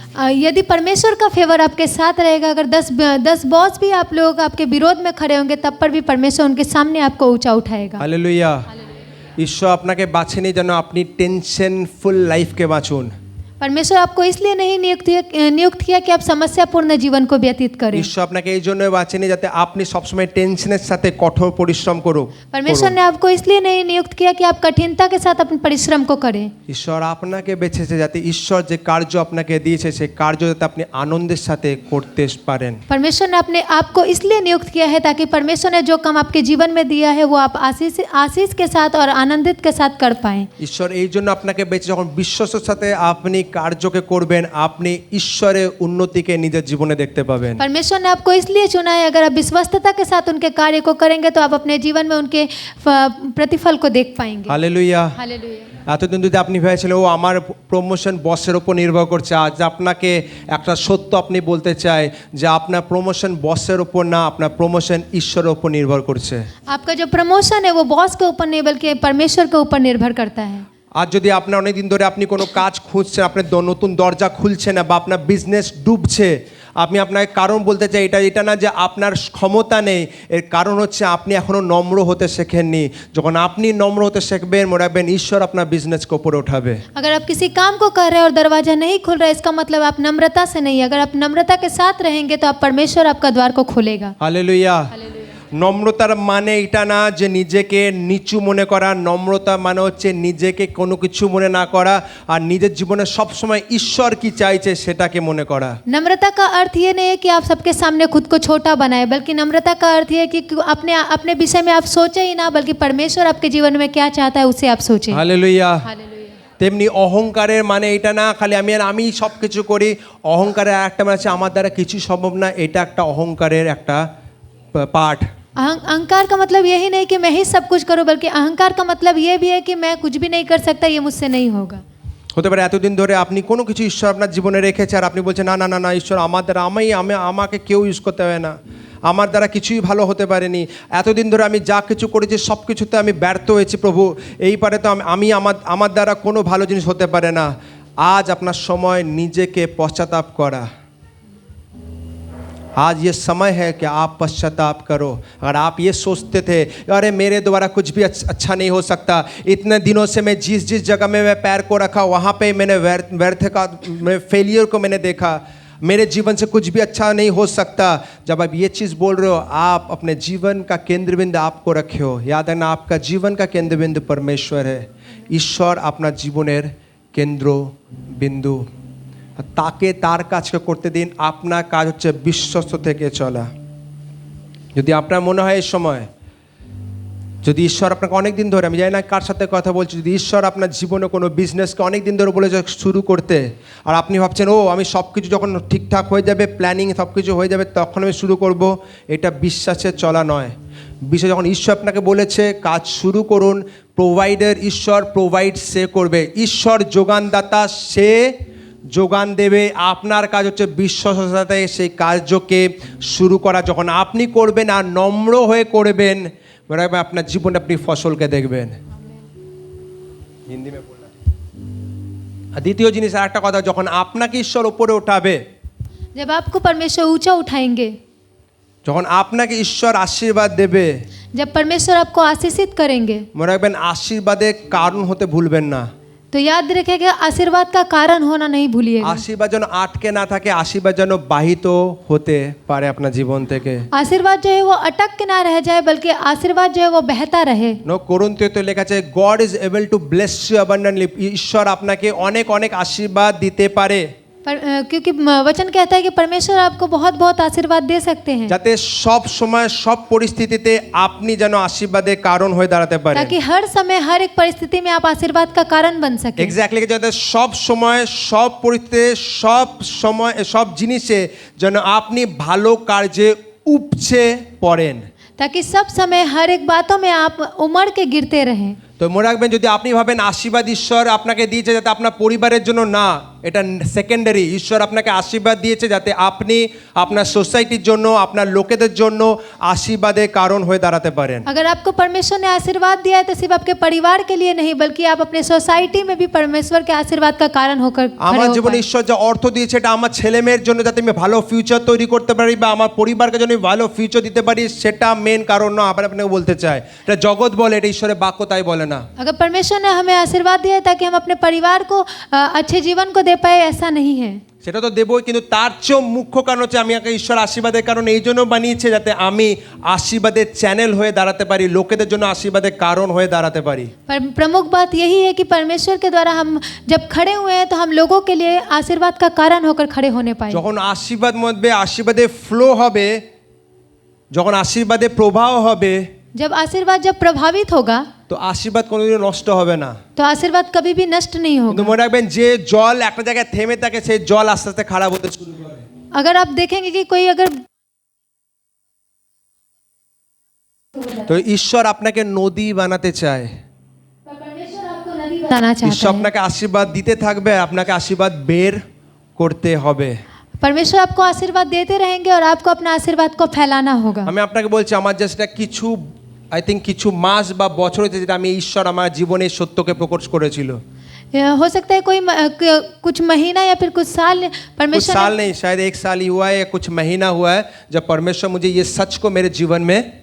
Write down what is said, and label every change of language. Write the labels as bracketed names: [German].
[Hindi] यदि परमेश्वर का फेवर आपके साथ रहेगा, अगर 10 बॉस भी आप लोग आपके विरोध में खड़े होंगे, तब पर भी परमेश्वर उनके सामने आपको ऊंचा उठाएगा। हालेलुया। [Bangla] ঈশ্বর আপনাকে বাছেনি যেন আপনি টেনশনফুল লাইফকে বাঁচুন। [Hindi] परमेश्वर आपको इसलिए नहीं नियुक्त किया कि आप समस्यापूर्ण जीवन को व्यतीत करें। [Bangla] ঈশ্বর আপনাকে এই জন্য বাছেনি যাতে আপনি সবসময় টেনশনের সাথে কঠোর পরিশ্রম করুন। [Hindi] परमेश्वर ने आपको इसलिए नहीं नियुक्त किया कि आप कठिनता के साथ अपने परिश्रम को करें। [Bangla] ঈশ্বর আপনাকে বেছেছে যাতে ঈশ্বর যে কার্য আপনাকে দিয়েছে সেই কার্য যাতে আপনি আনন্দের সাথে করতে পারেন। [Hindi] परमेश्वर ने अपने आपको इसलिए नियुक्त किया है ताकि परमेश्वर ने जो काम आपके जीवन में दिया है वो आप आशीष के साथ और आनंदित के साथ कर पाएं। [Bangla] ঈশ্বর এই জন্য আপনাকে বেছে, যখন বিশ্বস্তের সাথে আপনি কার্যকে করবেন আপনি ঈশ্বরের উন্নতিকে নিজের জীবনে দেখতে পাবেন। [Hindi] परमेश्वर ने आपको इसलिए चुना है, अगर आप विश्वस्तता के साथ उनके कार्य को करेंगे तो आप अपने जीवन में उनके प्रतिफल को देख पाएंगे। [Bangla] হালেলুয়া। [Hindi] हालेलुया। [Bangla] এতদিন যদি আপনি ভেবেছিলেন ও আমার প্রমোশন বসের ওপর নির্ভর করছে, আজ আপনাকে একটা সত্য আপনি বলতে চাই যে আপনার প্রমোশন বসের ওপর না, আপনার প্রমোশন ঈশ্বরের ওপর নির্ভর করছে। [Hindi] आपका जो प्रमोशन है वो बॉस के ऊपर नहीं बल्कि परमेश्वर के ऊपर निर्भर करता है। [Bangla] আর যদি আপনার অনেক দিন ধরে আপনি কোনো কাজ খুঁজছেন, আপনার নতুন দরজা খুলছে না বা আপনার বিজনেস ডুবছে, আমি আপনাকে কারণ বলতে চাই এটা না যে আপনার ক্ষমতা নেই, এর কারণ হচ্ছে আপনি এখনও নম্র হতে শেখেননি। যখন আপনি নম্র হতে শিখবেন, মনে রাখবেন ঈশ্বর আপনার বিজনেসকে উপরে উঠাবে। [Hindi] अगर आप किसी काम को कर रहे हैं और दरवाजा नहीं खुल रहा है, इसका मतलब आप नम्रता से नहीं है। अगर आप नम्रता के साथ रहेंगे तो आप परमेश्वर आपका द्वार को खोलेगा। [Bangla] হালেলুয়া। নম্রতার মানে এটা না যে নিজেকে নিচু মনে করা, নম্রতা মানে হচ্ছে নিজেকে কোনো কিছু মনে না করা আর নিজের জীবনে সবসময় ঈশ্বর কি চাইছে সেটাকে মনে করা। [Hindi] नम्रता का अर्थ ये नहीं है कि आप सबके सामने खुद को छोटा बनाए, बल्कि नम्रता का अर्थ ये है कि अपने अपने विषय में आप सोचे ही ना, बल्कि परमेश्वर आपके जीवन में क्या चाहता है उसे आप सोचें। [Bangla] হালেলুয়া। [Hindi] हालेलुया। [Bangla] তেমনি অহংকারের মানে এটা না খালি আমি সব কিছু করি। অহংকারের একটা মানে আছে আমার দ্বারা কিছু সম্ভব না, এটা একটা অহংকারের একটা পার্ট। [Hindi] अहंकार का मतलब यही नहीं कि मैं ही सब कुछ करूं, बल्कि अहंकार का मतलब ये भी है कि मैं कुछ भी नहीं कर सकता, ये मुझसे नहीं होगा। [Bangla] হতে পারে এতদিন ধরে আপনি কোনো কিছু ঈশ্বর আপনার জীবনে রেখেছে আর আপনি বলছেন না না না না ঈশ্বর আমার দ্বারা আমাকে কেউ ইউজ করতে হবে না, আমার দ্বারা কিছুই ভালো হতে পারেনি, এতদিন ধরে আমি যা কিছু করেছি সব কিছুতে আমি ব্যর্থ হয়েছি প্রভু, এই পারে তো আমি আমার দ্বারা কোনো ভালো জিনিস হতে পারে না। আজ আপনার সময় নিজেকে পশ্চাতাপ করা। [Hindi] आज ये समय है कि आप पश्चाताप करो। अगर आप ये सोचते थे अरे मेरे द्वारा कुछ भी अच्छा नहीं हो सकता, इतने दिनों से मैं जिस जगह में मैं पैर को रखा वहाँ पे मैंने व्यर्थ का फेलियर को मैंने देखा, मेरे जीवन से कुछ भी अच्छा नहीं हो सकता। जब आप ये चीज़ बोल रहे हो, आप अपने जीवन का केंद्र बिंदु आपको रखे हो। याद रखना आपका जीवन का केंद्र बिंदु परमेश्वर है। ईश्वर अपना जीवनेर केंद्र बिंदु, [Bangla] তাকে তার কাজকে করতে দিন। আপনার কাজ হচ্ছে বিশ্বস্ত থেকে চলা। যদি আপনার মনে হয় এই সময় যদি ঈশ্বর আপনাকে অনেক দিন ধরে, আমি জানি না কার সাথে কথা বলছি, যদি ঈশ্বর আপনার জীবনে কোনো বিজনেসকে অনেক দিন ধরে বলেছে শুরু করতে আর আপনি ভাবছেন ও আমি সব কিছু যখন ঠিকঠাক হয়ে যাবে, প্ল্যানিং সব কিছু হয়ে যাবে তখন আমি শুরু করব, এটা বিশ্বাসে চলা নয়। বিষয় যখন ঈশ্বর আপনাকে বলেছে কাজ শুরু করুন, প্রোভাইডার ঈশ্বর, প্রোভাইড সে করবে, ঈশ্বর যোগানদাতা, সে যোগান দেবে। আপনার কাজ হচ্ছে বিশ্বাসের সাথে সেই কার্যকে শুরু করা। যখন আপনি করবেন আর নম্র হয়ে করবেন, আপনার জীবনে আপনি ফসলকে দেখবেন। হিন্দি মে বললাম। আর দ্বিতীয় জিনিস আর একটা কথা, যখন আপনাকে ঈশ্বর উপরে উঠাবে, [Hindi] जब आपको परमेश्वर ऊंचा उठाएंगे, [Bangla] যখন আপনাকে ঈশ্বর আশীর্বাদ দেবে, [Hindi] जब परमेश्वर आपको आशीषित करेंगे, [Bangla] মনে রাখবেন আশীর্বাদের কারণ হতে ভুলবেন না। [Hindi] तो याद रखेगा आशीर्वाद का कारण होना नहीं भूलिएगा। [Bangla] আশীর্বাদ যেন আটকে না থাকে, আশীর্বাদ যেন বাহিত হতে পারে আপনার জীবন থেকে। [Hindi] आशीर्वाद जो है वो अटक के ना रह जाए, बल्कि आशीर्वाद जो है वो बहता रहे। [Bangla] কোরিন্থীয়তে লেখা আছে [English] God is able to bless you abundantly. [Bangla] ঈশ্বর আপনাকে অনেক অনেক আশীর্বাদ দিতে পারে। [Hindi] क्योंकि वचन कहता है कि परमेश्वर आपको बहुत बहुत आशीर्वाद दे सकते हैं, [Bangla] যাতে সব সময় সব পরিস্থিতিতে আপনি যেন আশীর্বাদের কারণ হয়ে দাঁড়াতে পারেন। [Hindi] ताकि हर समय हर एक परिस्थिति में आप आशीर्वाद का कारण बन सके। [Bangla] এক্স্যাক্টলি, যাতে সব সময় সব পরিস্থিতিতে সব সময় সব জিনিসে যেন আপনি ভালো কার্যে উপচে পড়েন, [Hindi] ताकि सब समय हर एक बातों में आप उमड़ के गिरते रहें। [Bangla] তো মনে রাখবেন যদি আপনি ভাবেন আশীর্বাদ ঈশ্বর আপনাকে দিয়েছে যাতে আপনার পরিবারের জন্য না, এটা সেকেন্ডারি। ঈশ্বর আপনাকে আশীর্বাদ দিয়েছে যাতে আপনি আপনার সোসাইটির জন্য, আপনার লোকেদের জন্য আশীর্বাদের কারণ হয়ে দাঁড়াতে পারেন। [Hindi] अगर आपको परमेश्वर ने आशीर्वाद दिया है तो सिर्फ आपके परिवार के लिए नहीं, बल्कि आप अपने सोसाइटी में भी परमेश्वर के आशीर्वाद का कारण होकर खड़े [Bangla] আমার [Hindi] हो [Bangla] জীবনে [Hindi] पाएं। [Bangla] ঈশ্বর যা অর্থ দিয়েছে এটা আমার ছেলে মেয়ের জন্য, যাতে আমি ভালো ফিউচার তৈরি করতে পারি বা আমার পরিবারকে জন্য ভালো ফিউচার দিতে পারি, সেটা মেন কারণ না। আবার আপনাকে বলতে চাই এটা জগৎ বলে, এটা ঈশ্বরের বাক্য তাই বলে না। [Hindi] अगर परमेश्वर ने हमें आशीर्वाद दिया है ताकि हम अपने परिवार को अच्छे जीवन को दे पाए, ऐसा नहीं है। [Bangla] সেটা তো দেবই, কিন্তু তার চেয়েও মুখ্য কারণ হচ্ছে আমি আমাকে ঈশ্বর আশীর্বাদের কারণ এই জন্য বানিয়েছে যাতে আমি আশীর্বাদের চ্যানেল হয়ে দাঁড়াতে পারি, লোকেদের জন্য আশীর্বাদের কারণ হয়ে দাঁড়াতে পারি। [Hindi] पर प्रमुख बात यही है कि परमेश्वर के द्वारा हम जब खड़े हुए हैं तो हम लोगों के लिए आशीर्वाद का कारण होकर खड़े होने पाए। [Bangla] যখন আশীর্বাদ মধ্যে আশীর্বাদের ফ্লো হবে, যখন আশীর্বাদের প্রবাহ হবে, [Hindi] जब आशीर्वाद जब प्रभावित होगा [Bangla] তো আশীর্বাদ কোনোদিনও নষ্ট হবে না। [Hindi] तो आशीर्वाद कभी भी नष्ट नहीं [Bangla] কিন্তু [Hindi] होगा। [Bangla] মনে রাখবেন যে জল একটা জায়গায় থেমে থাকে সেই জল আস্তে আস্তে খারাপ হতে শুরু করে। [Hindi] अगर आप देखेंगे कि कोई अगर [Bangla] তো ঈশ্বর আপনাকে নদী বানাতে চায়। [Hindi] बताना [Bangla] ঈশ্বর [Hindi] चाहता है, [Bangla] আপনাকে আশীর্বাদ দিতে থাকবে, আপনাকে আশীর্বাদ বের করতে হবে। [Hindi] परमेश्वर आपको आशीर्वाद देते रहेंगे और आपको अपना आशीर्वाद को फैलाना होगा। [Bangla] আমি আপনাকে বলছি আমার জাস্ট কিছু কিছু মাস বা বছর হয়েছে যেটা আমি ঈশ্বর আমার জীবনে এই সত্যকে প্রকাশ করেছিল। [Hindi] हो सकता है कोई कुछ महीना या फिर कुछ साल कुछ परमेश्वर साल नहीं, शायद 1 साल ही हुआ है या कुछ महीना हुआ है जब परमेश्वर मुझे ये सच को मेरे जीवन में